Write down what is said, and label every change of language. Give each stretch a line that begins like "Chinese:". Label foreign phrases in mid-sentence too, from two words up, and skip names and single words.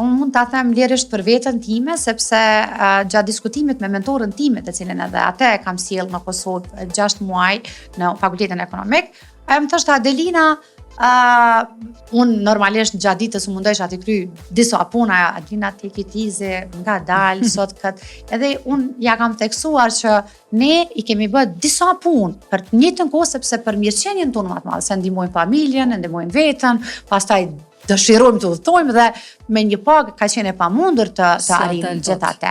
Albanian: Unë mund ta them lirisht për veten time, sepse gjatë diskutimit me mentorën time, të cilën edhe atë e kam sjellë në Kosovë 6 muaj në Fakultetin Ekonomik, ajo më thoshte Adelina, unë normalisht gjatë ditës u mundojsh ati kry disa puna, Adelina
English: take it easy,
Albanian: nga dalë, sot këtë, edhe unë ja kam theksuar që ne i kemi bërë disa punë për të njëjtën kohë, sepse për mirëqenien tonë më të madhe, se ndihmojmë familjen, ndihmojmë veten, pastaj dëshirojmë të udhtojmë dhe me një pagë ka qenë e pamundur të arrijmë gjithë atë.